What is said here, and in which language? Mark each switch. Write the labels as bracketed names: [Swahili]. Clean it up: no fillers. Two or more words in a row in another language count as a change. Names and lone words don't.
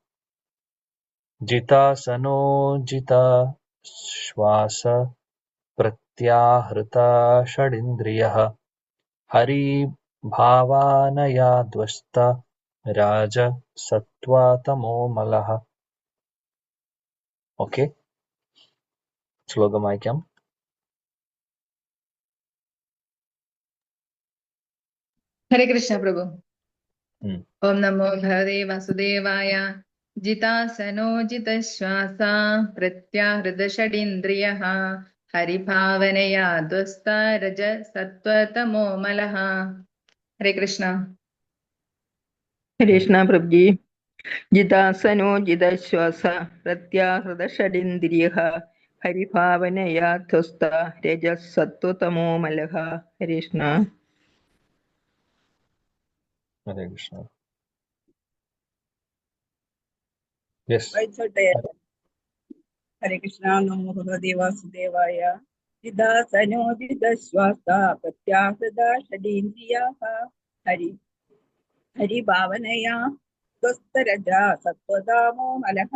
[Sanskrit] ജിതാസനോ ജിതശ്വാസ പ്രത്യാഹൃതാ ഷഡിന്ദ്രിയഃ ഹരിഭാവാനയാ ധ്വസ്ത രാജ സത്വ തമോ മലഃ. [Malayalam] ഓക്കെ, ശ്ലോകം വായിക്കാം. [Hindi] हरे कृष्ण प्रभु। [Sanskrit] ओम नमो भगवते वासुदेवाय। जितासनो जितश्वासा प्रत्याहृतषडिन्द्रियः हरिभावनया ध्वस्ता रज सत्त्वतमो मलः. [Hindi] हरे कृष्ण. हरे कृष्ण प्रभु जी। [Sanskrit] जितासनो जितश्वास प्रत्याहृतषडिन्द्रियः हरिभावनया ध्वस्ता रजः सत्त्वतमो मलः. [Hindi] हरे कृष्ण. [Malayalam] ഹരേ കൃഷ്ണ. യെസ്. വായിച്ചോട്ടെ. ഹരേ കൃഷ്ണ. [Sanskrit] നമോ ഭഗവതേ വാസുദേവായ. ജിദാസനോജിതശ്വാസ പ്രത്യാഹൃത ഷഡീന്ദ്രിയാഃ ഹരിഭാവനയാ സ്വസ്ഥരജ സത്വതാമോ മലഃ.